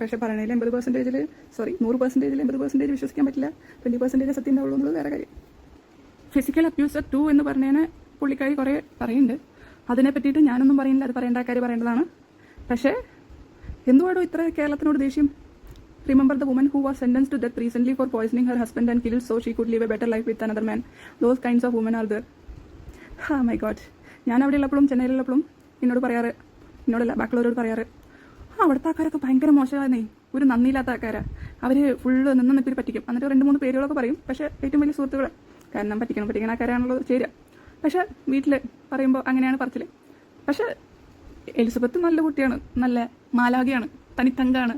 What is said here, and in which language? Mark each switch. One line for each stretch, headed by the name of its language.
Malayalam: പക്ഷേ പറയണതിൽ 100% 80% വിശ്വസിക്കാൻ പറ്റില്ല. 20% സത്യം ഉണ്ടാവുള്ളൂ എന്നുള്ളത് വേറെ കാര്യം. ഫിസിക്കൽ അബ്യൂസ് 2 എന്ന് പറഞ്ഞതിന് പുള്ളിക്കാരി കുറേ പറയുന്നുണ്ട്. അതിനെ പറ്റിയിട്ട് ഞാനൊന്നും പറയുന്നില്ല, അത് പറയേണ്ട കാര്യം പറയേണ്ടതാണ്. പക്ഷേ എന്തുവാടോ ഇത്ര കേരളത്തിനോട് ദേഷ്യം?
English: Remember the woman who was sentenced to death recently for poisoning her husband and killed so she could live a better life with another man. Those kinds of women are there. Oh my god.
Malayalam: ഞാൻ അവിടെ ഉള്ളപ്പോഴും ചെന്നൈയിലുള്ളപ്പോഴും എന്നോടല്ല ബാക്കിയുള്ളവരോട് പറയാറ്, അവിടുത്തെ ആൾക്കാരൊക്കെ ഭയങ്കര മോശമായിരുന്നേ, ഒരു നന്ദിയില്ലാത്ത ആൾക്കാരാണ്. അവർ full നിന്നിട്ട് പറ്റിക്കും. എന്നിട്ട് 2-3 പേരുകളൊക്കെ പറയും. പക്ഷേ ഏറ്റവും വലിയ സുഹൃത്തുക്കൾ, കാരണം പറ്റിക്കണ ആൾക്കാരാണല്ലോ ചേരുക. പക്ഷേ വീട്ടിൽ പറയുമ്പോൾ അങ്ങനെയാണ് പറച്ചിൽ. പക്ഷേ എലിസബത്ത് നല്ല കുട്ടിയാണ്, നല്ല മാലാഖയാണ്, തനിത്തങ്കാണ്.